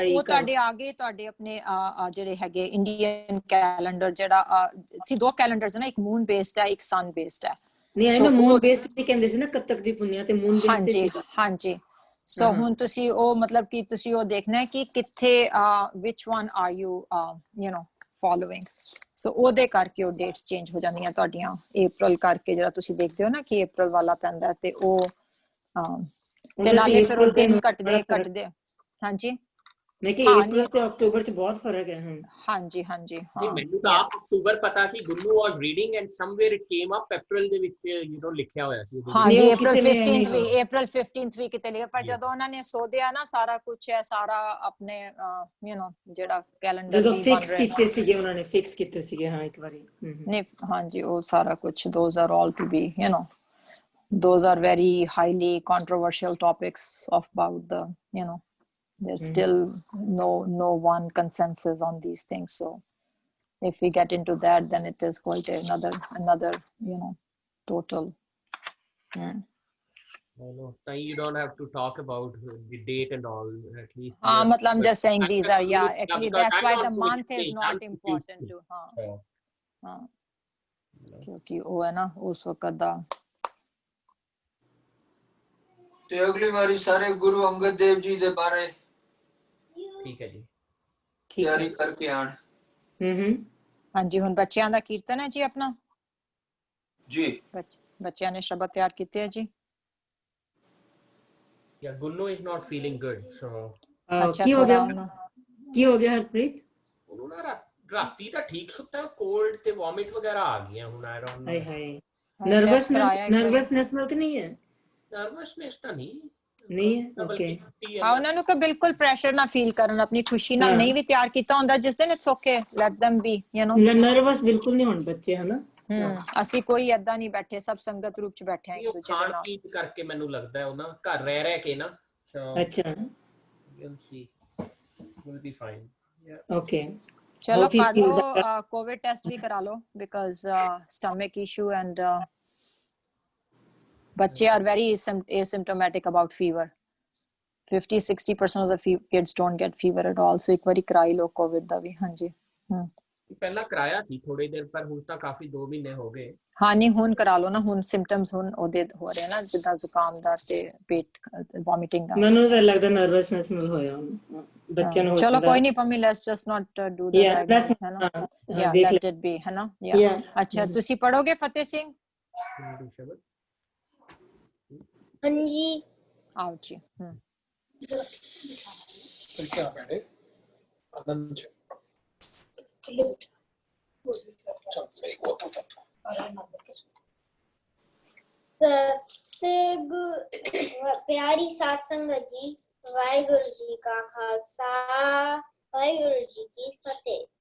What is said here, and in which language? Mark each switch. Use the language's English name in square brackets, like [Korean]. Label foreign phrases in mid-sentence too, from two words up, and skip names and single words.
[Punjabi] ਉਹ ਤੁਹਾਡੇ ਆ ਗਏ, ਤੁਹਾਡੇ ਆਪਣੇ ਜਿਹੜੇ ਹੈਗੇ [English] Indian calendar, [Punjabi] ਜਿਹੜਾ ਸੀ 2 ਕੈਲੰਡਰਸ ਨਾ, ਇੱਕ [English] moon based [Punjabi] ਹੈ, ਇੱਕ [English] sun based [Punjabi] ਹੈ। ਨਹੀਂ, ਇਹਨੂੰ [English] moon based [Punjabi] ਵੀ ਕਹਿੰਦੇ ਸੀ ਨਾ, ਕੱਤਕ ਦੀ ਪੁੰਨਿਆ ਤੇ [English] moon based [Punjabi] ਤੇ ਸੀ। ਹਾਂਜੀ। ਸੋ ਹੁਣ ਤੁਸੀਂ ਉਹ ਮਤਲਬ ਕਿ ਤੁਸੀਂ ਉਹ ਦੇਖਣਾ ਹੈ ਕਿ ਕਿੱਥੇ [English] which one are you following। [Punjabi] ਸੋ ਉਹਦੇ ਕਰਕੇ ਉਹ [English] dates change [Punjabi] ਹੋ ਜਾਂਦੀਆਂ ਤੁਹਾਡੀਆਂ। ਅਪ੍ਰੈਲ ਕਰਕੇ ਜਿਹੜਾ ਤੁਸੀਂ ਦੇਖਦੇ ਹੋ ਨਾ ਕਿ ਅਪ੍ਰੈਲ ਵਾਲਾ ਪੈਂਦਾ, ਤੇ ਉਹ ਤੇ ਨਾਲੇ ਫਿਰ ਉਹ ਦਿਨ ਕੱਟਦੇ। ਹਾਂਜੀ, ਮੈਂ ਕਿ ਅਪ੍ਰੈਲ ਤੇ ਅਕਤੂਬਰ ਚ ਬਹੁਤ ਫਰਕ ਹੈ। ਹਾਂਜੀ। ਮੈਨੂੰ ਤਾਂ ਆਪ ਅਕਤੂਬਰ ਪਤਾ ਸੀ। [English] Gullu was reading and somewhere it came up [Punjabi] ਅਪ੍ਰੈਲ ਦੇ ਵਿੱਚ ਲਿਖਿਆ ਹੋਇਆ ਸੀ। ਹਾਂਜੀ, ਅਪ੍ਰੈਲ 15th ਵੀ ਕਿਤੇ ਲਿਖਿਆ, ਪਰ ਜਦੋਂ ਉਹਨਾਂ ਨੇ ਸੋਧਿਆ ਨਾ ਸਾਰਾ ਕੁਝ ਹੈ, ਸਾਰਾ ਆਪਣੇ ਜਿਹੜਾ ਕੈਲੰਡਰ ਜਦੋਂ ਫਿਕਸ ਕੀਤੇ ਸੀਗੇ ਉਹਨਾਂ ਨੇ, ਫਿਕਸ ਕੀਤੇ ਸੀਗੇ। ਹਾਂ, ਇੱਕ ਵਾਰੀ ਨਹੀਂ, ਹਾਂਜੀ, ਉਹ ਸਾਰਾ ਕੁਝ [English] those are all to be those are very highly controversial topics about the there's still no one consensus on these things. So if we get into that, then it is quite another total No, you don't have to talk about the date and all, at least. matlab I'm just saying these are, actually that's why the month is not important to [Punjabi] ਕਿਉਂਕਿ ਉਹ ਹੈ ਨਾ ਉਸ ਵਕਤ ਦਾ। ਤੇ ਅਗਲੀ ਵਾਰੀ ਸਾਰੇ ਗੁਰੂ ਅੰਗਦ ਦੇਵ ਜੀ ਦੇ ਬਾਰੇ ਠੀਕ ਹੈ ਜੀ, ਤਿਆਰੀ ਕਰਕੇ ਆਣ। ਹਾਂਜੀ, ਹੁਣ ਬੱਚਿਆਂ ਦਾ ਕੀਰਤਨ ਹੈ ਜੀ ਆਪਣਾ ਜੀ। ਬੱਚਿਆਂ ਨੇ ਸ਼ਬਦ ਤਿਆਰ ਕੀਤੇ ਹੈ ਜੀ। [English] Gullu is not feeling good, so [Punjabi] ਅੱਛਾ ਕੀ ਹੋ ਥੋੜਾ ਗਿਆ ਉਹਨੂੰ ਕੀ ਹੋ ਗਿਆ ਹਰਪ੍ਰੀਤ? ਉਹਨੂੰ ਨਾ ਰਾਤੀ ਤਾਂ ਠੀਕ ਸੁੱਤਾ, ਕੋਲਡ ਤੇ ਵੋਮਿਟ ਵਗੈਰਾ ਆ ਗਈਆਂ ਹੁਣ। [English] I don't ਹਾਏ ਨੋ, ਹਾਏ [Punjabi] ਟੈਸਟ ਕਰਾਇਆ ਇੱਕ ਵਾਰੀ? ਨਰਵਸਨੈਸ ਨਾਲ ਤਾਂ ਨਹੀਂ ਹੈ? ਨਰਵਸਨੈਸ ਤਾਂ ਨਹੀਂ ਨਹੀਂ ਹੈ, ਓਕੇ। ਹਾਂ ਉਹਨਾਂ ਨੂੰ ਕਿ ਬਿਲਕੁਲ ਪ੍ਰੈਸ਼ਰ ਨਾ ਫੀਲ ਕਰਨ, ਆਪਣੀ ਖੁਸ਼ੀ ਨਾਲ ਹਾਂ। ਨਹੀਂ ਵੀ ਤਿਆਰ ਕੀਤਾ ਹੁੰਦਾ ਜਿਸ ਦਿਨ, [English] It's okay, let them be, you know। [Punjabi] ਨਰਵਸ ਬਿਲਕੁਲ ਨਹੀਂ ਹੋਣ ਬੱਚੇ, ਹਨਾ? ਅਸੀਂ ਕੋਈ ਏਦਾਂ ਨਹੀਂ ਬੈਠੇ, ਸਭ ਸੰਗਤ ਰੂਪ ਚ ਬੈਠੇ ਆ ਇੱਕ ਦੂਜੇ ਦੇ ਖਾਣ ਨਾਲ। ਪੀਣ ਕਰਕੇ ਮੈਨੂੰ ਲੱਗਦਾ ਹੈ ਉਹ ਨਾ ਘਰ ਰਹਿ ਕੇ ਨਾ, ਅੱਛਾ [English] you'll see, will be fine, yeah। [Punjabi] ਓਕੇ ਚਲੋ ਕਰ ਲਓ ਕੋਵਿਡ ਟੈਸਟ ਵੀ ਕਰਾ ਲਓ, [English] ਬਿਕਾਜ਼ stomach issue and ਬੱਚੇ are very asymptomatic about fever। 50-60% of the kids don't get fever at all, so [Punjabi] ਇੱਕ ਵਾਰੀ ਕਰਾਈ ਲਓ ਕੋਵਿਡ ਦਾ ਵੀ। ਹਾਂਜੀ ਪਹਿਲਾਂ ਕਰਾਇਆ ਸੀ ਥੋੜੇ ਦਿਨ, ਪਰ ਹੁਣ ਤਾਂ ਕਾਫੀ 2 ਮਹੀਨੇ ਹੋ ਗਏ। ਹਾਂ ਨਹੀਂ ਹੁਣ ਕਰਾ ਲਓ ਨਾ, ਹੁਣ ਸਿੰਪਟਮਸ ਹੁਣ ਉਹਦੇ ਹੋ ਰਹੇ ਨਾ, ਜਿੱਦਾਂ ਜ਼ੁਕਾਮ ਦਾ ਤੇ ਪੇਟ ਵੋਮਿਟਿੰਗ ਦਾ। ਮੈਨੂੰ ਤਾਂ ਲੱਗਦਾ ਨਰਵਸਨੈਸ ਨਾਲ ਹੋਇਆ ਬੱਚਿਆਂ ਨੂੰ। ਚਲੋ ਕੋਈ ਨਹੀਂ ਪੰਮੀ, [English] Let's just not do the diagnose, [Punjabi] ਹੈ ਨਾ? [English] Yeah let it be, [Punjabi] ਹੈ ਨਾ? ਯਾ ਅੱਛਾ ਤੁਸੀਂ ਪੜੋਗੇ ਫਤਿਹ ਸਿੰਘ? ਹਾਂਜੀ ਆਓ ਜੀ। [Hindi] क्या बैठे आनंद [Punjabi] ਪਿਆਰੀ ਸਾਧ ਸੰਗਤ ਜੀ, ਵਾਹਿਗੁਰੂ ਜੀ ਕਾ ਖਾਲਸਾ, ਵਾਹਿਗੁਰੂ ਜੀ ਕੀ ਫਤਿਹ।